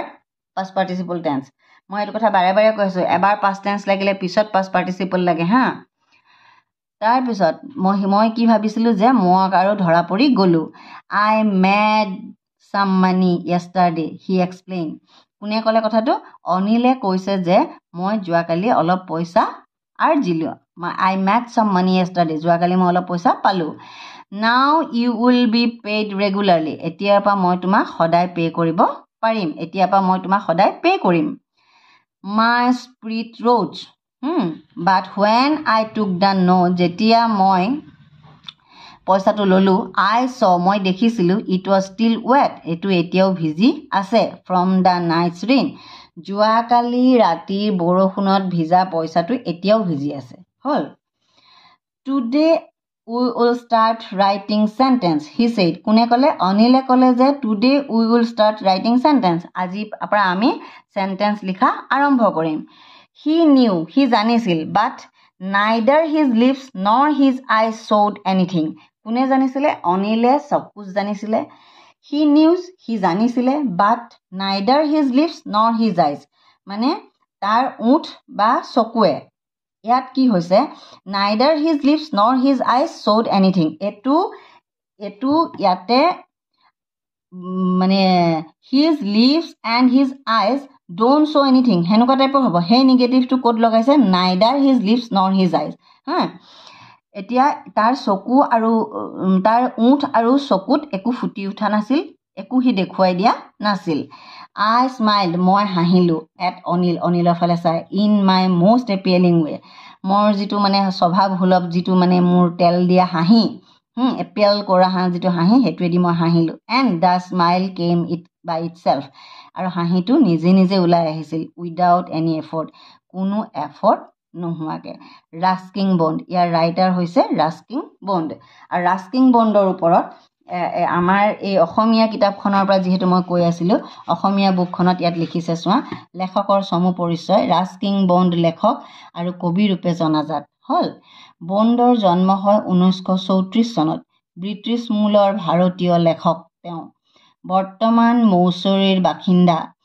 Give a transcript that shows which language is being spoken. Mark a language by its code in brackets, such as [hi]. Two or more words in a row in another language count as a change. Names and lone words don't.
[en] past participle tense [as] মই এইটো কথা বাৰে বাৰে কৈছোঁ এবাৰ [en] past tense [as] লাগিলে পিছত [en] past participle [as] লাগে হা তাৰপিছত মই কি ভাবিছিলোঁ যে মই আৰু ধৰা পৰি গ'লোঁ [en] I made some money yesterday he explained [as] কোনে ক'লে কথাটো অনিলে কৈছে যে মই যোৱাকালি অলপ পইচা আৰ্জিলোঁ [en] I made some money yesterday [as] যোৱাকালি মই অলপ পইচা পালোঁ [en] now you will be paid regularly [as] এতিয়াৰ পৰা মই তোমাক সদায় পে' কৰিব পাৰিম [en] my spirit rose but when I took the note [as] যেতিয়া মই পইচাটো ললো [en] I saw [as] মই দেখিছিলোঁ [en] it was still wet [as] এইটো এতিয়াও ভিজি আছে [en] from the night's rain [as] যোৱাকালি ৰাতিৰ বৰষুণত ভিজা পইচাটো এতিয়াও ভিজি আছে হ'ল [en] today we will start writing sentence he said [as] কোনে ক'লে অনিলে ক'লে যে [en] today we will start writing sentence [as] আজি পৰা আমি [en] sentence [as] লিখা আৰম্ভ কৰিম [en] He knew, he জানিছিল, but neither his lips nor his eyes showed anything. [as] কোনে জানিছিলে? অনিলে চকুজ জানিছিলে. [en] He knew, he জানিছিলে, but neither his lips nor his eyes. [as] মানে তাৰ ওঠ বা চকুৱে ইয়াত কি হৈছে [en] neither his lips nor his eyes showed anything. [as] এটো ইয়াতে মানে [en] his lips and his eyes don't show anything [as] হেনেকুৱা টাইপৰ হ'ব সেই [en] negativeটো code [as] লগাইছে [en] neither his lips nor his eyes [as] এতিয়া তাৰ চকু আৰু তাৰ ওঠ আৰু চকুত একো ফুটি উঠা নাছিল একো হি দেখুৱাই দিয়া নাছিল [en] I smiled [as] মই হাঁহিলোঁ at অনিলৰ ফালে চাই [en] in my most appealing way [as] মোৰ যিটো মানে স্বভাৱ সুলভ যিটো মানে মোৰ তেল দিয়া হাঁহি এপিয়াল কৰা যিটো হাঁহি হেতুৱেদি মই হাঁহিলোঁ [en] and the smile came it by itself [as] আৰু হাঁহিটো নিজে নিজে ওলাই আহিছিল [en] without any effort [as] কোনো এফৰ্ট নোহোৱাকৈ ৰাস্কিং বণ্ড ইয়াৰ ৰাইটাৰ হৈছে ৰাস্কিং বণ্ড আৰু ৰাস্কিং বণ্ডৰ ওপৰত আমাৰ এই অসমীয়া কিতাপখনৰ পৰা যিহেতু মই কৈ আছিলোঁ অসমীয়া বুকখনত ইয়াত লিখিছে চোৱা লেখকৰ চমু পৰিচয় ৰাস্কিং বণ্ড লেখক আৰু কবি ৰূপে জনাজাত হ'ল বণ্ডৰ জন্ম হয় 1934 চনত ব্ৰিটিছ মূলৰ ভাৰতীয় লেখক তেওঁ বৰ্তমান মৌচুৰীৰ বাসিন্দা